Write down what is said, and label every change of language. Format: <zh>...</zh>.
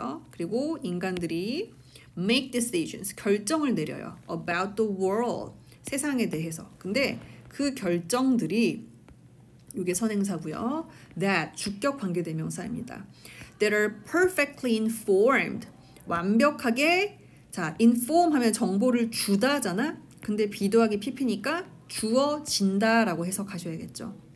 <ko>그리고 인간들이</ko> <en>make decisions,</en> <ko>결정을 내려요.</ko> <en>about the world,</en> <ko>세상에 대해서. 근데 그 결정들이 이게 선행사고요. that, 주격 관계대명사입니다.</ko> <en>that are perfectly informed,</en> <ko>완벽하게, 자, inform 하면 정보를 주다잖아. 근데 비도하기 PP니까 주어진다라고 해석하셔야겠죠.</ko>